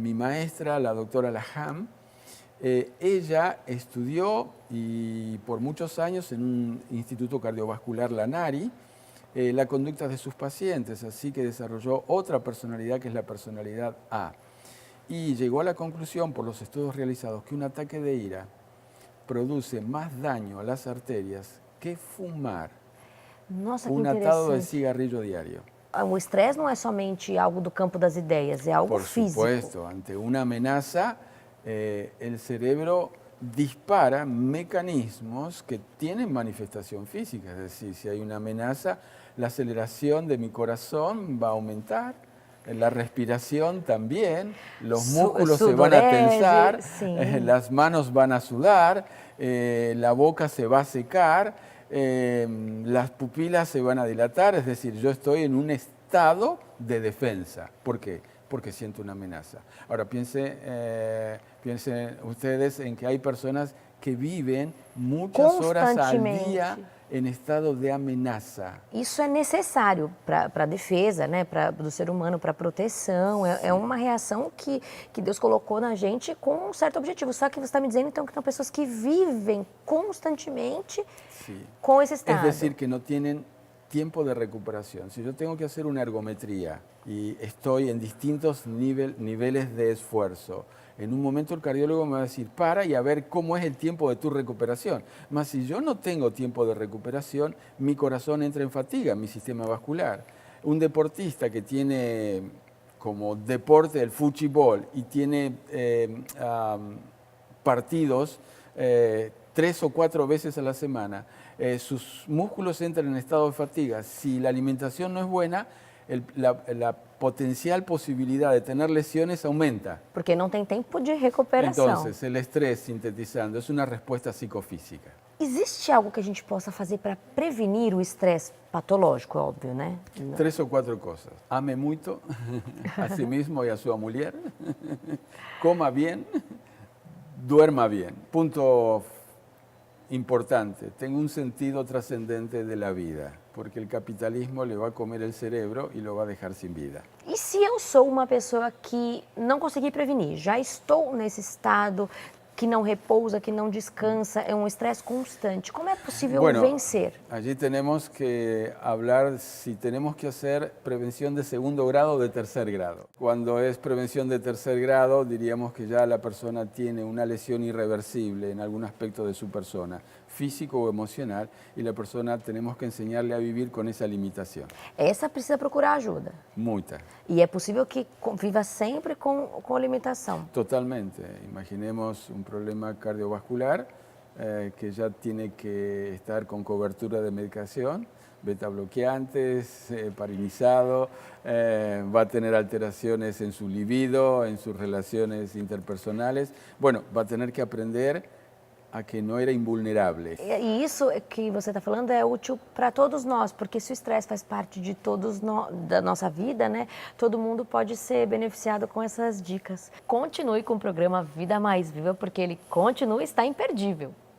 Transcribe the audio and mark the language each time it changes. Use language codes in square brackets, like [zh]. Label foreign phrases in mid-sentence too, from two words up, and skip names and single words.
[es] Mi maestra, la doctora Laham, ella estudió y por muchos años en un instituto cardiovascular, la NARI, la conducta de sus pacientes, así que desarrolló otra personalidad que es la personalidad A. y llegó a la conclusión, por los estudios realizados, que un ataque de ira produce más daño a las arterias que fumar [pt] Nossa, que [es] un atado de [pt] interessante. [es] cigarrillo diario. [pt] O estresse não é somente algo do campo das ideias, é algo [es] Por [pt] físico. [es] supuesto, ante una amenaza, el cerebro dispara mecanismos que tienen manifestación física. Es decir, si hay una amenaza, la aceleración de mi corazón va a aumentar, la respiración también, los músculos se van a tensar, [pt] sim. [es] las manos van a sudar, la boca se va a secar, las pupilas se van a dilatar, es decir, yo estoy en un estado de defensa. ¿Por qué? Porque siento una amenaza. Ahora piensen ustedes en que hay personas que viven muchas horas al día [pt] em estado de ameaça. Isso é necessário para a defesa, né, do ser humano, para a proteção. É uma reação que Deus colocou na gente com um certo objetivo. Só que você está me dizendo, então, que são pessoas que vivem constantemente com esse estado. [es] Es decir, que no tienen tiempo de recuperación. Si yo tengo que hacer una ergometría y estoy en distintos niveles de esfuerzo, en un momento el cardiólogo me va a decir, para y a ver cómo es el tiempo de tu recuperación. Mas si yo no tengo tiempo de recuperación, mi corazón entra en fatiga, mi sistema vascular. Un deportista que tiene como deporte el fútbol y tiene partidos 3 o 4 veces a la semana, sus músculos entran en estado de fatiga. Si la alimentación no es buena, la potencial posibilidad de tener lesiones aumenta. [pt] Porque não tem tempo de recuperação. [es] Entonces, el estrés, sintetizando, es una respuesta psicofísica. [pt] Existe algo que a gente possa fazer para prevenir o estresse patológico, óbvio, né? [es] 3 o 4 cosas. [pt] Ame muito [es] a si mismo y a su mujer. Coma bien, duerma bien. Punto importante, tenga un sentido trascendente de la vida, porque el capitalismo le va a comer el cerebro y lo va a dejar sin vida. [pt] E se eu sou uma pessoa que não consegui prevenir, já estou nesse estado que não repousa, que não descansa, é um estresse constante, como é possível vencer? [es] Allí tenemos que hablar si tenemos que hacer prevención de segundo grado o de tercer grado. Cuando es prevención de tercer grado, diríamos que ya la persona tiene una lesión irreversible en algún aspecto de su persona, físico o emocional, y la persona tenemos que enseñarle a vivir con esa limitación. [pt] Essa precisa procurar ajuda. Muita. E é possível que viva sempre com limitação. Totalmente. [es] Imaginemos un problema cardiovascular que ya tiene que estar con cobertura de medicación, beta bloqueantes, heparinizado, va a tener alteraciones en su libido, en sus relaciones interpersonales. Bueno, va a tener que aprender a que [pt] não era invulnerável. E isso que você está falando é útil para todos nós, porque se o estresse faz parte de da nossa vida, né, todo mundo pode ser beneficiado com essas dicas. Continue com o programa Vida Mais Viva, porque ele continua e está imperdível.